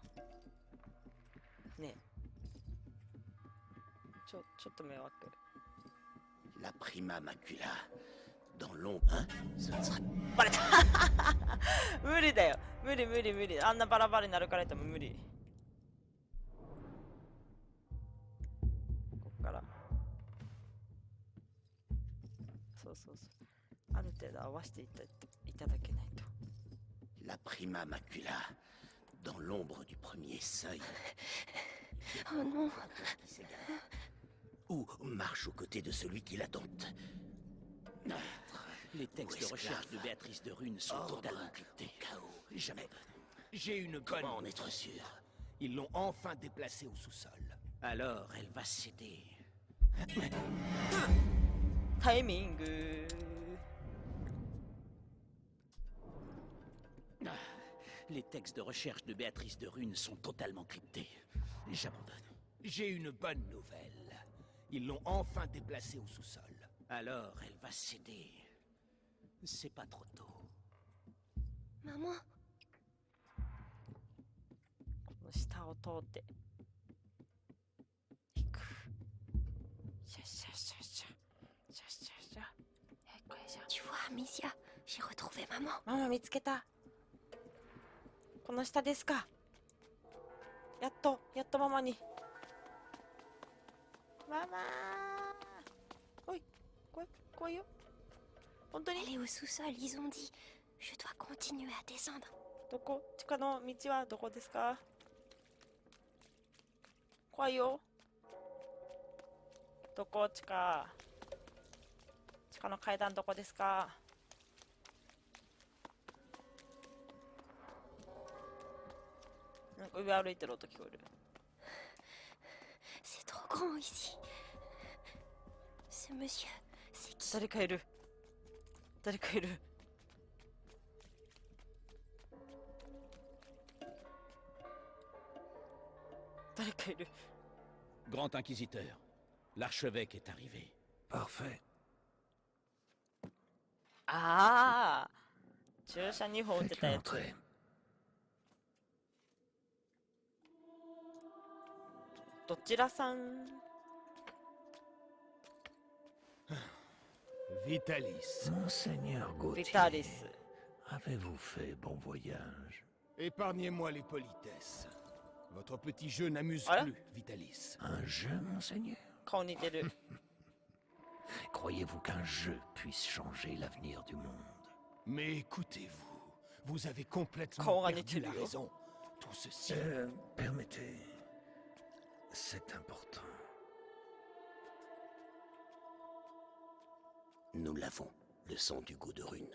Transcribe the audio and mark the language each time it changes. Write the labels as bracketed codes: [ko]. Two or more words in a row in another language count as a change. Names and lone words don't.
[ja] ねえ。ちょっと迷惑。 [fr] La prima macula. Dans l'ombre, hein? Ce ne serait [ja] バレた無理だよ。無理。あんなバラバラになるから言っても無理。こっから。そう。ある程度合わせていただけないと。 [fr] la prima macula. Dans l'ombre du premier seuil. Oh non. Ou marche aux côtés de celui qui la dompte. Les textes de recherche de Béatrice de Rune sont totalement cryptés. Chaos. Jamais. J'ai une bonne. Comment en être sûr? Ils l'ont enfin déplacée au sous-sol. Alors, elle va céder. [ja] タイミング。 [fr] Les textes de recherche de Béatrice de Rune sont totalement cryptés. J'abandonne. J'ai une bonne nouvelle. Ils l'ont enfin déplacée au sous-sol. Alors, elle va céder. C'est pas trop tôt. Maman, [ja] この下を通っていく。シャシャシャシャシャシャシャ。これじゃ。 [fr] tu vois, Amicia, j'ai retrouvé maman. [ja] ママ見つけた。この下ですか。やっとママに。ママー。おい、来いよ。本当に？ [fr] Elle est au sous-sol, ils ont dit. Je dois continuer à descendre. [ja] どこ？地下の道はどこですか？怖いよ。どこ？地下の階段どこですか？なんか上歩いてる音聞こえる。 [fr] C'est trop grand ici. Ce monsieur, c'est qui? [ja] 誰かいる。 [fr] Grand inquisiteur, l'archevêque est arrivé. Parfait. [ja] ああ、注射2本打ってたやつ。どちらさん？ [fr] Vitalis. Monseigneur Gauthier, Vitalis. avez-vous fait bon voyage? Épargnez-moi les politesses. Votre petit jeu n'amuse Voilà. plus, Vitalis. Un jeu, monseigneur? [ja] 顔似てる。 [fr] Croyez-vous qu'un jeu puisse changer l'avenir du monde? Mais écoutez-vous, vous avez complètement Quand perdu la Ranitulio. raison. Tout ceci... Permettez... C'est important. Nous l'avons, le sang d'Hugo de Rune.